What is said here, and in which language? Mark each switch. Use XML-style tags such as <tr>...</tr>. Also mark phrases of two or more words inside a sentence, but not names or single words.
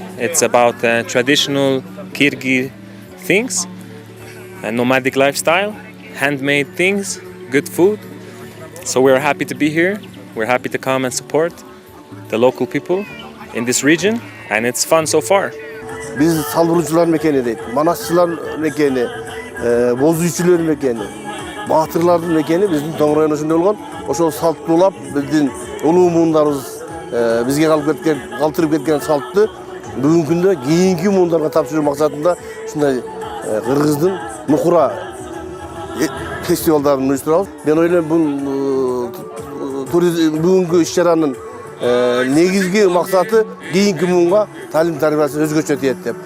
<en>It's about traditional Kyrgyz things, a nomadic lifestyle, handmade things, good food. So we're happy to be here. We're happy to come and support the local people in this region, and it's fun so far.</en> <ky>Биз салбуручулар мекени дейди, манасчылар мекени, бозучулар мекени, баатырлардын мекени биздин Toңгурайдын ошондой болгон. Ошол салттуулап биздин улуу муундарыбыз бизге калтырып кеткен салтты бүгүнкү күндө кийинки муундарга тапшыруу максатында ушундай кыргыздын нукура фестивалдарын уюштурабыз. Мен ойлойм бул бүгүнкү иш-чаранын негизги максаты кийинки муунга талим тарбиясы өзгөчө тиет деп.</ky>